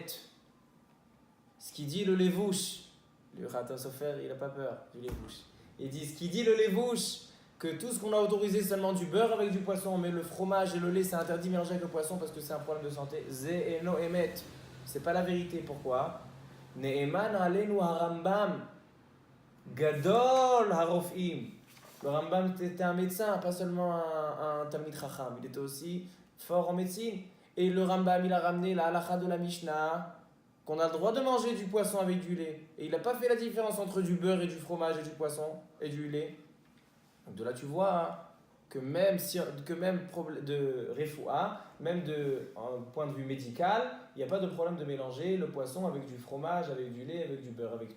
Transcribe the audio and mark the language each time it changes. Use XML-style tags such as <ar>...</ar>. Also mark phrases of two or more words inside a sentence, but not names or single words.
<fr>Ce qui dit le levouche. Le Khatam Sofer, il n'a pas peur du levouche. Il dit ce qui dit le levouche, que tout ce qu'on a autorisé seulement du beurre avec du poisson, mais le fromage et le lait c'est interdit de mélanger avec le poisson parce que c'est un problème de santé.</fr> <he>זה אינו אמת.</he> <fr>C'est pas la vérité. Pourquoi?</fr> <he>נאמן עלינו הרמב"ם גדול הרופאים.</he> <fr>Le Rambam était un médecin, pas seulement un</fr> <he>תלמיד חכם.</he> <fr>Il était aussi fort en médecine. Et le Rambam, il a ramené la halakha de la Mishnah, qu'on a le droit de manger du poisson avec du lait. Et il n'a pas fait la différence entre du beurre et du fromage et du poisson et du lait. Donc de là, tu vois que même de refoua, même d'un point de vue médical, il n'y a pas de problème de mélanger le poisson avec du fromage, avec du lait, avec du beurre, avec tout.</fr>